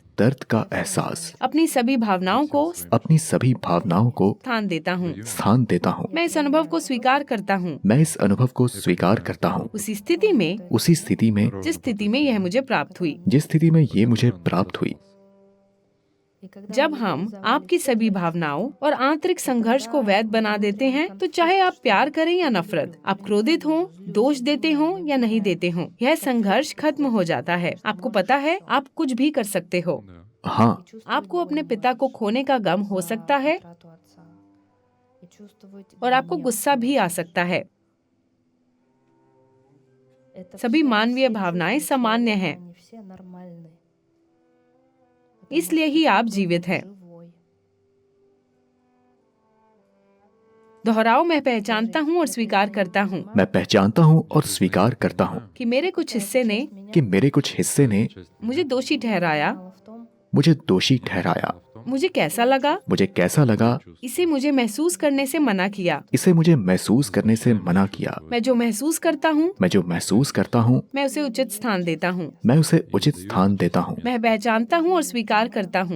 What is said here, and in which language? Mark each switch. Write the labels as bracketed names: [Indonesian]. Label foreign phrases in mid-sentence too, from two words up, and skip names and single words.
[Hindi] दर्द का एहसास, अपनी सभी भावनाओं को अपनी सभी भावनाओं को स्थान देता हूँ। स्थान देता हूँ। मैं इस अनुभव को स्वीकार करता हूँ मैं इस अनुभव को स्वीकार करता हूँ उसी स्थिति में उसी स्थिति में जिस स्थिति में यह मुझे प्राप्त हुई। जिस स्थिति में ये मुझे प्राप्त हुई। [Russian] И когда [Hindi] जब [Russian] вы [Hindi] हम [Russian] заводите [Hindi] आपकी सभी भावनाओं और आंतरिक संघर्ष को वैध बना देते हैं, तो चाहे आप प्यार करें या नफरत, आप क्रोधित हों, दोष देते हों या नहीं देते हों, यह संघर्ष खत्म हो जाता है। आपको पता है, आप कुछ भी कर सकते हो। हाँ, [Russian] и чувствовать [Hindi] आपको अपने [Russian] боль [Hindi] पिता को खोने का गम हो [Russian] за [Hindi] सकता है [Russian] утрату отца. И чувствовать [Hindi] और आपको [Russian] гнев. [Hindi] गुस्सा भी आ सकता है। [Russian] Это [Hindi] सभी [Russian] всё [Hindi] मानवीय [Russian] все [Hindi] भावनाएं [Russian] чувства [Hindi] सामान्य [Russian] человека, [Hindi] हैं। [Russian] они все нормальны. [Hindi] इसलिए ही आप जीवित हैं। [Russian] Живой. [Hindi] दोहराओ, मैं पहचानता हूँ और स्वीकार करता हूँ मैं पहचानता हूँ और स्वीकार करता हूँ कि मेरे कुछ हिस्से ने कि मेरे कुछ हिस्से ने मुझे दोषी ठहराया। [Russian] Дело в том, [Hindi] मुझे दोषी ठहराया। मुझे कैसा लगा, मुझे कैसा लगा, इसे मुझे महसूस करने से मना किया। इसे मुझे महसूस करने से मना किया। मैं जो महसूस करता हूँ, मैं जो महसूस करता हूँ, मैं उसे उचित स्थान देता हूँ। मैं उसे उचित स्थान देता हूँ। मैं पहचानता हूँ और स्वीकार करता हूँ